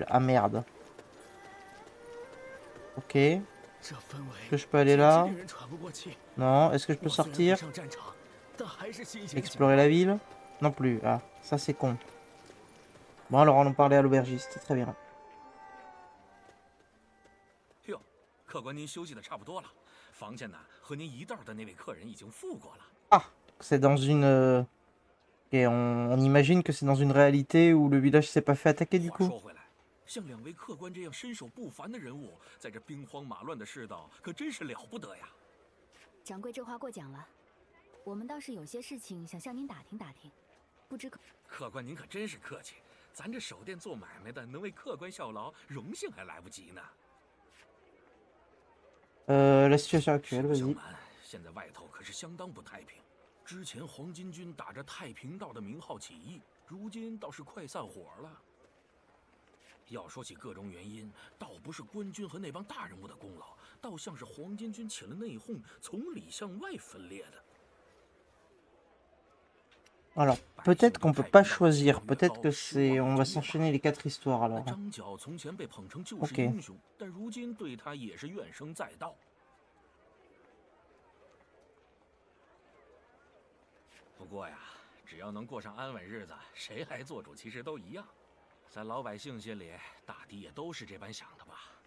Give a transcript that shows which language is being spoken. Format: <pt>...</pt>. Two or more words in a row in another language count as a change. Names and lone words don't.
<fr>Ah, merde. Ok. Est-ce que je peux aller là? Non. Est-ce que je peux sortir? Explorer la ville? Non plus. Ah, ça c'est con. Bon, alors allons parler à l'aubergiste. Très bien.</fr> <zh>哟，客官，您休息的差不多了，房间呢和您一道的那位客人已经付过了。</zh> <fr>Ah, c'est dans une... Ok, on imagine que c'est dans une réalité où le village s'est pas fait attaquer du</fr> <zh>话</zh> <fr>coup.</fr> <zh>说回来， 像两位客官这样身手不凡的人物，在这兵荒马乱的世道，可真是了不得呀！掌柜这话过奖了，我们倒是有些事情想向您打听打听，不知客官您可真是客气，咱这守店做买卖的，能为客官效劳，荣幸还来不及呢。</zh> <fr>La situation actuelle,</fr> <zh>实不相</zh> <fr>vas-y.</fr> <zh>瞒，现在外头可是相当不太平。之前黄巾军打着太平道的名号起义，如今倒是快散伙了。要说起各种原因，倒不是官军和那帮大人物的功劳，倒像是黄巾军起了内讧，从里向外分裂的。</zh> <fr>Alors, peut-être qu'on peut pas choisir. Peut-être que c'est... On va s'enchaîner les 4 histoires alors.</fr> <zh>张角从前被捧成救世</zh> <fr>OK</fr> <zh>英雄，但如今对他也是怨声载道。不过呀，只要能过上安稳日子，谁来做主其实都一样。在老百姓心里，大抵也都是这般想的吧。</zh>